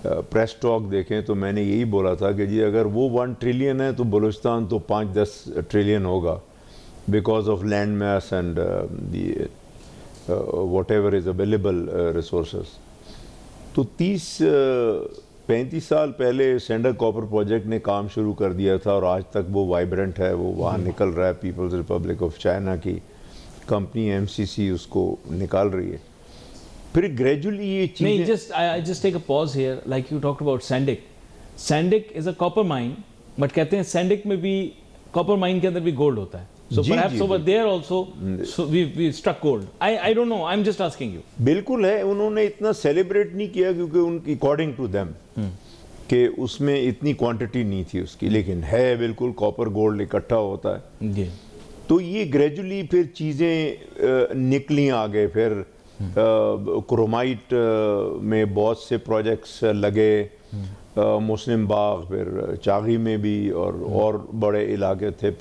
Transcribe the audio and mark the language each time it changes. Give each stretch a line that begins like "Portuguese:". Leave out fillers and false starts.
Urdu: Press talk دیکھیں، تو میں نے یہی بولا تھا کہ جی اگر وہ 1 ٹریلین ہے تو بلوچستان تو 5-10 ٹریلین ہوگا،
English: Because of land mass and the whatever is available resources.
Urdu: تو 35 سال پہلے سینڈر کاپر پروجیکٹ نے کام شروع کر دیا تھا، اور آج تک وہ وائبرنٹ ہے، وہ وہاں نکل رہا ہے۔ پیپلز ریپبلک آف چائنا کی کمپنی MCC اس کو نکال رہی ہے۔ پھر گریجولی یہ چیزیں
English: نہیں، just take a pause here, like you talked about Sandik. Sandik is a copper mine, but
Urdu: کہتے ہیں سینڈک میں بھی کاپر مائن کے اندر بھی گولڈ ہوتا ہے.
English: So perhaps over there also we struck gold. I don't know, I'm just asking you.
Urdu: بالکل ہے، انہوں نے اتنا سیلیبریٹ نہیں کیا کیونکہ ان کی اکارڈنگ ٹو دیم کہ اس میں اتنی کوانٹٹی نہیں تھی اس کی، لیکن ہے بالکل کاپر گولڈ اکٹھا ہوتا ہے. جی تو یہ گریجولی پھر چیزیں نکلیں آگے، پھر کرومائٹ میں بہت سے پروجیکٹس لگے، مسلم باغ، پھر چاغی میں بھی، اور بڑے علاقے تھے.